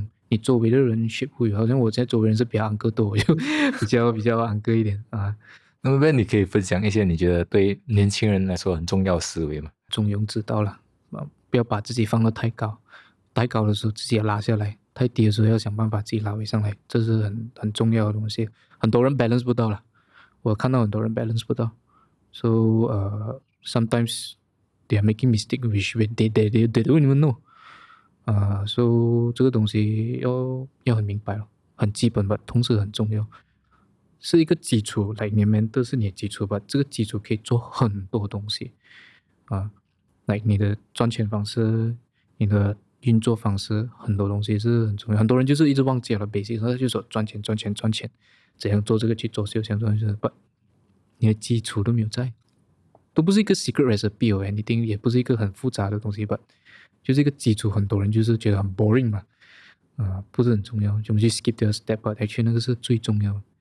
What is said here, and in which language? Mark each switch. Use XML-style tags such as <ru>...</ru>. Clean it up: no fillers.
<zh>你周围的人学会，好像我现在周围人是比较安哥多，我就比较安哥一点啊。那么 Ben， 你可以分享一些你觉得对年轻人来说很重要的思维吗？中庸之道了，不要把自己放得太高，太高的时候自己要拉下来，太低的时候要想办法自己拉回上来，这是很重要的东西。很多人 balance 不到了，我看到很多人 balance 不到</zh> <en>，so sometimes they are making mistake which they don't even know。</en> <zh>so 这个东西要很明白了，很基本吧，同时很重要，是一个基础，来你们都是你的基础吧，这个基础可以做很多东西来你的赚钱方式，你的运作方式，很多东西是很重要。很多人就是一直忘记了 basic， 他就说赚钱，怎样做这个去做这个，不，你的基础都没有在，都不是一个</zh> <en>secret recipe or anything，</en> <zh>也不是一个很复杂的东西吧，就是一个基础。很多人就是觉得很 boring 嘛，不是很重要，就我们去 skip 掉 step，</zh> <en>but actually</en> <zh>那个是最重要的。</zh>